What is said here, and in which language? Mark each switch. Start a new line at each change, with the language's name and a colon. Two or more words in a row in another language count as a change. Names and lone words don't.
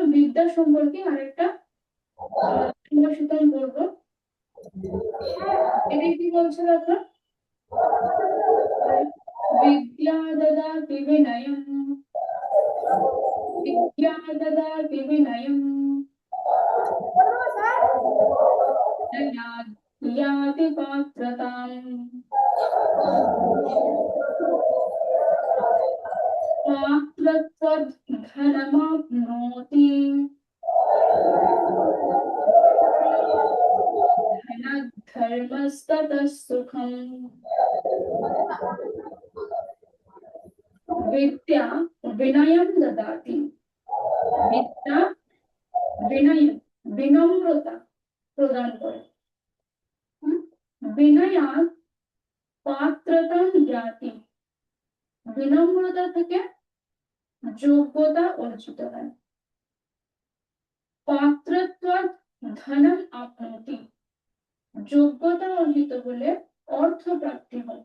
Bangla: বিদ্যা সম্পর্কে আরেকটা সংভাষণ করবো। এটা কি বলছে দেখো,
Sanskrit: বিদ্যা দদাতি বিনয়ম বিদ্যা দদাতি বিনয়ম याति पात्रताम् पात्रत्वद्धनमाप्नोति धनधर्मस्ततः सुखम्। विद्या विनयं ददाति।
Hindi: विद्या विनय विनम्रता प्रदान करे।
Sanskrit: বিনয়া পাত্রতা জ্ঞাতি,
Bangla: বিনম্রতা থেকে যোগ্যতা অর্জিত হয়।
Sanskrit: পাত্রত্বাৎ ধনম আপনতি,
Bangla: যোগ্যতা অর্জিত হলে অর্থ প্রাপ্তি হয়।